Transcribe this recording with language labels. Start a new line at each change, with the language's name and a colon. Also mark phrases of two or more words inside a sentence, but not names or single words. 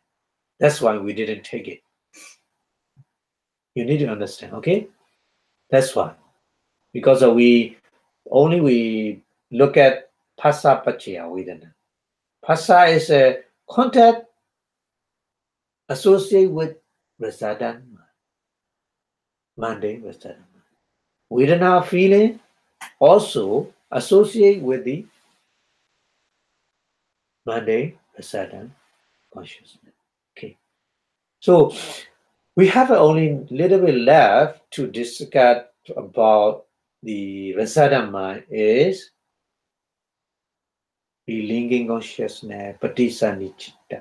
English: That's why we didn't take it. You need to understand, okay? That's why. Because we look at
Pali: Phassa Paccaya Vedana.
English: Phassa is a contact associated with rasada mundane rasada. Vedana feeling also associated with the mundane rasada consciousness. Okay. So we have only little bit left to discuss about the rasada mind is linking consciousness, Patisanichitta.